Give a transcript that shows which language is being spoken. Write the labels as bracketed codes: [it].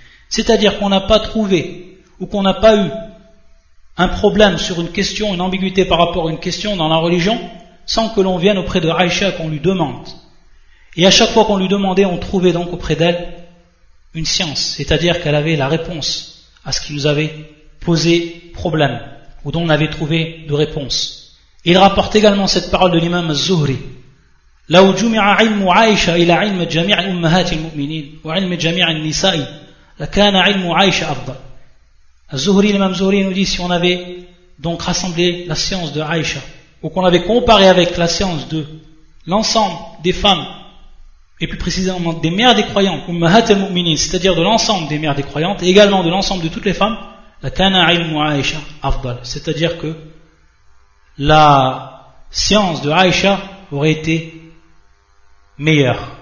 [fr] C'est-à-dire qu'on n'a pas trouvé ou qu'on n'a pas eu un problème sur une question, une ambiguïté par rapport à une question dans la religion, sans que l'on vienne auprès de Aïcha, qu'on lui demande. Et à chaque fois qu'on lui demandait, on trouvait donc auprès d'elle une science, c'est-à-dire qu'elle avait la réponse à ce qui nous avait posé problème, ou dont on avait trouvé de réponse. Et il rapporte également cette parole de l'imam Az-Zuhri. [ar] لو جمع علم عائشة إلى علم جميع أمهات المؤمنين وعلم جميع النساء لكان علم عائشة أفضل. [fr] Az-Zuhri, l'imam Zuhri nous dit, si on avait donc rassemblé la science de Aïcha, ou qu'on avait comparé avec la science de l'ensemble des femmes, et plus précisément des mères des croyants, ummahat al-mu'minin, c'est-à-dire de l'ensemble des mères des croyantes, et également de l'ensemble de toutes les femmes, [ar] la kana ilmu Aïcha afdal, [fr] c'est-à-dire que la science de Aïcha aurait été meilleure.